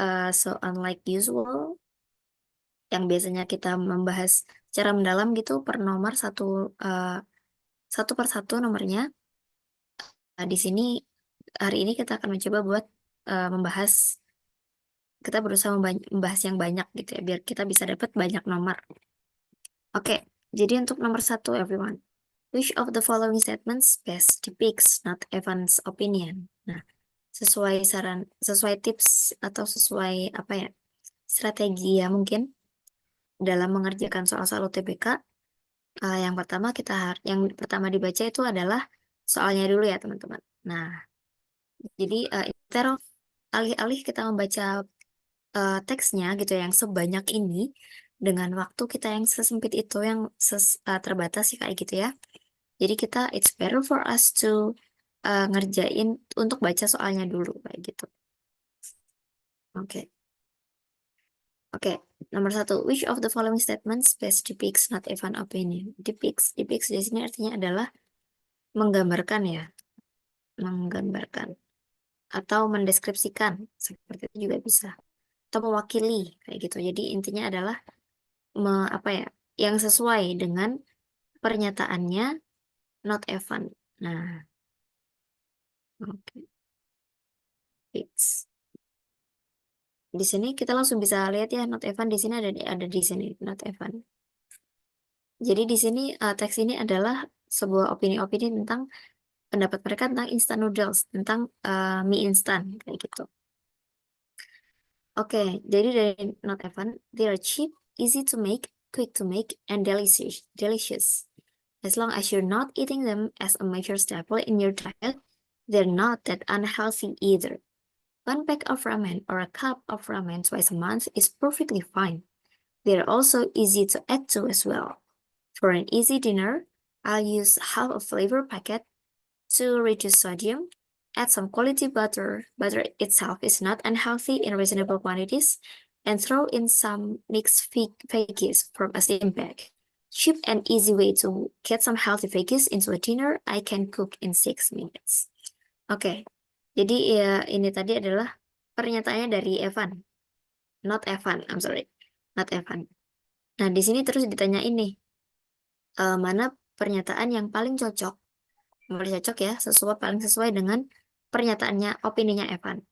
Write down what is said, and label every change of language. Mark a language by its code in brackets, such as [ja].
[en] So unlike usual [id] yang biasanya kita membahas secara mendalam gitu per nomor satu per satu nomornya. Di sini hari ini kita akan mencoba buat kita berusaha membahas yang banyak gitu ya, biar kita bisa dapat banyak nomor. Oke, jadi untuk nomor 1, everyone. [en] Which of the following statements best depicts not Evan's opinion? [id] Nah, sesuai tips atau sesuai apa ya, strategi ya mungkin dalam mengerjakan soal-soal UTBK. Yang pertama dibaca itu adalah soalnya dulu ya teman-teman. Nah, jadi alih-alih kita membaca teksnya gitu yang sebanyak ini dengan waktu kita yang sesempit itu, yang terbatas sih kayak gitu ya. Jadi [en] it's better for us to [id] ngerjain untuk baca soalnya dulu kayak gitu. Oke. Oke, nomor 1. [en] Which of the following statements best depicts not even opinion? [id] Depicts di sini artinya adalah menggambarkan ya, menggambarkan atau mendeskripsikan, seperti itu juga bisa, atau mewakili kayak gitu. Jadi intinya adalah apa ya, yang sesuai dengan pernyataannya not Evan. Nah, oke. Fix. Di sini kita langsung bisa lihat ya, not Evan di sini ada di sini not Evan. Jadi di sini teks ini adalah sebuah opini-opini tentang pendapat mereka tentang instant noodles, tentang mie instan kayak gitu. Oke, jadi dari [en] not Evan, they are cheap, easy to make, quick to make, and delicious. Delicious. As long as you're not eating them as a major staple in your diet, they're not that unhealthy either. One pack of ramen or a cup of ramen twice a month is perfectly fine. They're also easy to add to as well. For an easy dinner, I'll use half a flavor packet to reduce sodium. Add some quality butter. Butter itself is not unhealthy in reasonable quantities. And throw in some mixed veggies from a slim bag. Cheap and easy way to get some healthy veggies into a dinner I can cook in 6 minutes. [id] Oke, jadi ya ini tadi adalah pernyataannya dari Evan. Not Evan, [en] I'm sorry. [id] Not Evan. Nah, di sini terus ditanyain nih, mana pernyataan yang paling cocok ya, paling sesuai dengan pernyataannya, opininya Evan.